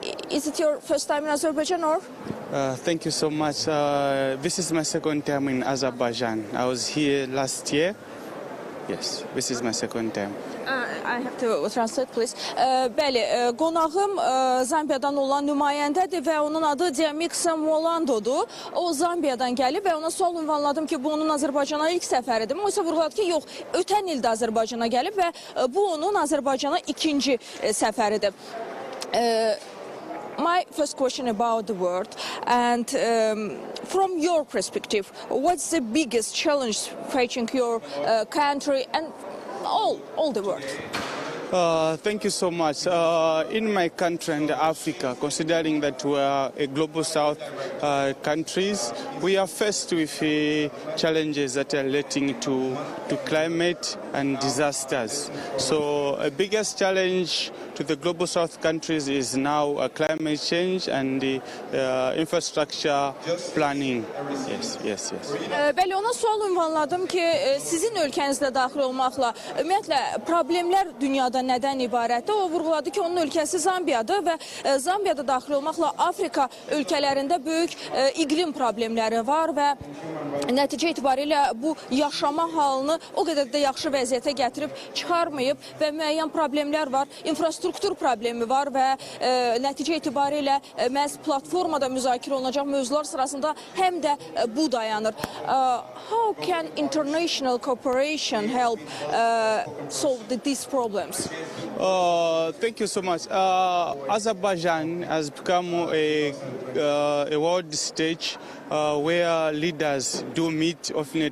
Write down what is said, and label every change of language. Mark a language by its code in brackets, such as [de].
[en] Is it your first time in Azerbaijan or? Thank you so much. This is my second time in Azerbaijan. I was here last year. Yes, this is my second time. I have to translate, please. [az] Bəli, qonağım Zambiyadan olan nümayəndədir və onun adı Diamixon Molandodur. O Zambiyadan gəlib və ona sual ünvanladım ki, bu onun Azərbaycana ilk səfəridir. O isə vurğuladı ki, yox, ötən ildə Azərbaycana gəlib və bu onun Azərbaycana ikinci səfəridir. [en] My first question about the world, and from your perspective, what's the biggest challenge facing your country and all the world? Thank you so much. In my country and Africa, considering that we are a global south countries, we are faced with challenges that are relating to climate and disasters. So the biggest challenge to the global south countries is now climate change and infrastructure planning. Yes. [az] Bəli, ona sual ünvanladım ki, sizin ölkənizdə daxil olmaqla ümumiyyətlə problemlər dünyada nədən ibarətdir? O vurğuladı ki, onun ölkəsi Zambiyadır və Zambiyada daxil olmaqla Afrika ölkələrində böyük iqlim problemləri var və nəticə itibarilə bu yaşama halını o qədər də yaxşı vəziyyətə gətirib çıxarmayıb və müəyyən problemlər var, infrastruktur problemi var və nəticə itibarilə məhz platformada müzakirə olunacaq mövzular sırasında həm də bu dayanır. [en] How can international cooperation help solve these problems? Thank you so much. Azerbaijan has become a world stage where leaders do meet often.